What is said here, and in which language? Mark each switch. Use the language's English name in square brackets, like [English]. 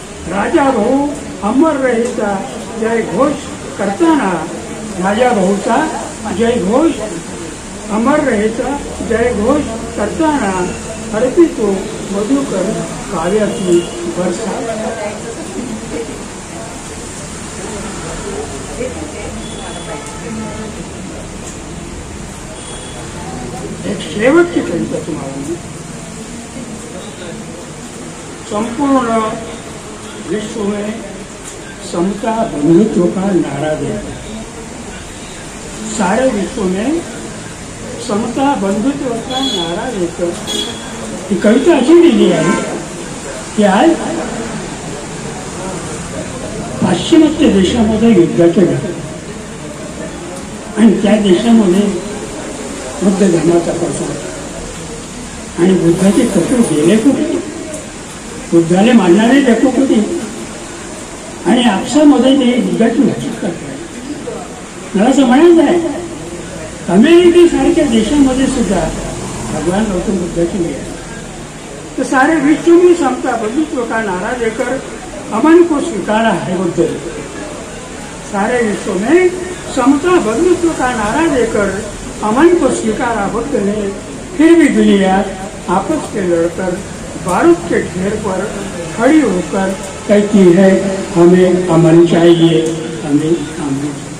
[Marathi] राजाभाऊ अमर रहेचा जयघोष करताना, राजाभाऊचा जयघोष अमर रहेचा जयघोष करताना अर्पितो मधुकर काव्याची वर्षा. एक शेवटची कविता तुम्हाला. [Hindi] संपूर्ण विश्व में समता बंधुत्व का नारा देता है. सारे विश्व में समता बंधुत्व का नारा देकर ही [Marathi] कविता अशी लिहिली आहे की आज पाश्चिमात्य देशामध्ये युद्धाचे घडले आणि त्या देशामध्ये बुद्ध धर्माचा प्रसार आणि बुद्धाचे तत्व गेले कुठे, बुद्धाला मानणारे लोक होते आणि आपसामध्ये ते बुद्धाची भाषा करतात. मला असं म्हणायचं आहे अमेरिकेसारख्या देशामध्ये सुद्धा [Hindi] भगवान गौतम बुद्ध की है। तो सारे विश्व में समता बंधुत्व का नारा देकर अमन को स्वीकारा है बुद्ध ने। सारे विश्व में समता बंधुत्व का नारा देकर अमन को स्वीकारा बुद्ध ने। फिर भी दुनिया आपस में लड़कर बारूद के ढेर पर खड़ी होकर कहती है हमें अमन चाहिए, हमें अमन।